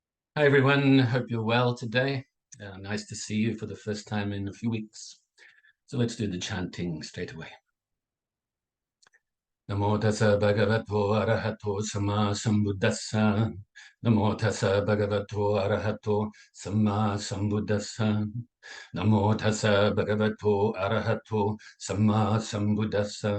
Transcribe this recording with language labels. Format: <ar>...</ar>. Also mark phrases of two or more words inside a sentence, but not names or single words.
<en>Hi everyone, hope you're well today. Nice to see you for the first time in a few weeks. So let's do the chanting straight away.</en> <pi>Namo tassa bhagavato arahato sama sambuddhassa. Namo tassa bhagavato arahato sama sambuddhassa. Namo tassa bhagavato arahato sama sambuddhassa.</pi>